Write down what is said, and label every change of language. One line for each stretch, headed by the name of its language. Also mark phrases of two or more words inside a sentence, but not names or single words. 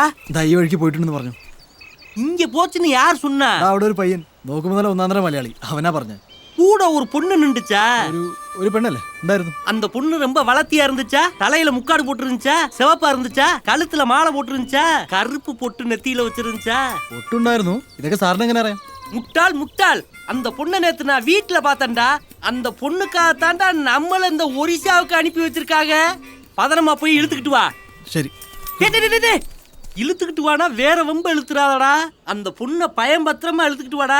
Malayalam: ഈ വഴിക്ക് പോയിട്ടുണ്ടെന്ന് പറഞ്ഞു.
Tamil: இங்க போச்சுன்னு யார் சொன்னா?
Malayalam: അവിടെ ഒരു പയ്യൻ നോക്കുമ്പോൾ നല്ല ഒന്നാന്തര മലയാളി, അവനാ പറഞ്ഞ.
Tamil: கூட ஒரு பொண்ணு நின்றுச்சா?
Malayalam: ഒരു പെണ്ണല്ലേ ഉണ്ടായിരുന്നു.
Tamil: அந்த பொண்ணு ரொம்ப வளர்த்தியா இருந்துச்சா? தலையில முக்காடு போட்டு இருந்துச்சா? சிவப்பா இருந்துச்சா? கழுத்துல மாலை போட்டு இருந்துச்சா? கருப்பு பொட்டு நெத்தியில வச்சிருந்துச்சா?
Malayalam: ഒട്ടുണ്ടായിരുന്നു. ഇതൊക്കെ സാറിന് എങ്ങനെ അറിയാം?
Tamil: முட்டாள் முட்டாள், அந்த பொண்ணை நேத்து நான் வீட்டுல பார்த்தேன்டா. அந்த பொண்ணுக்காகத்தாண்டா நம்மள இந்த ஒரிசாவுக்கு அனுப்பி வச்சிருக்காங்க. பதனமா போய் இழுத்துக்கிட்டு வா. சரி. இழுத்துக்கிட்டு வாடா, வேற வம்ப இழுத்துறாதடா. அந்த பொண்ணை பயம் பத்திரமா இழுத்துக்கிட்டு வாடா.